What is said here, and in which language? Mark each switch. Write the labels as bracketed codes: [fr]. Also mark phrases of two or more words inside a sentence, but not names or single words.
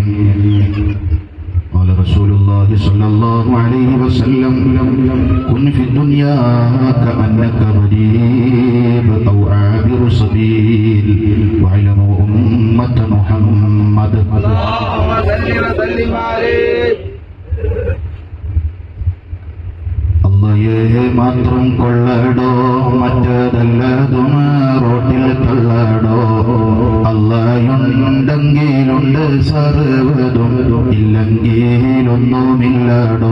[ar] قال رسول الله صلى الله عليه وسلم كن في الدنيا كأنك غريب أو عابر سبيل واعلموا أمة محمد. اللهم صل وسلم عليه. [ml] അള്ളയെ മാത്രം കൊള്ളടോ മറ്റതല്ലതും റോട്ടിൽ തള്ളടോ. അള്ളയുണ്ടെങ്കിലുണ്ട് സർവ്വതും ഇല്ലെങ്കിലൊന്നുമില്ലടോ.